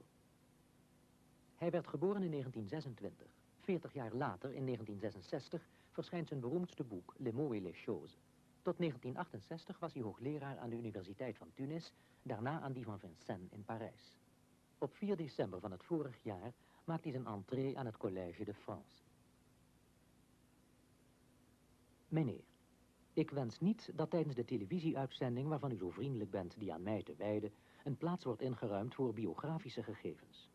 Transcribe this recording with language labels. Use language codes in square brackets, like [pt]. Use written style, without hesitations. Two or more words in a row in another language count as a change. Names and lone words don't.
[nl] Hij werd geboren in 1926. 40 jaar later, in 1966, verschijnt zijn beroemdste boek Les mots et les choses. Tot 1968 was hij hoogleraar aan de Universiteit van Tunis, daarna aan die van Vincennes in Parijs. Op 4 december van het vorig jaar maakt hij zijn entree aan het Collège de France. Meneer, ik wens niet dat tijdens de televisieuitzending waarvan u zo vriendelijk bent die aan mij te wijden, een plaats wordt ingeruimd voor biografische gegevens.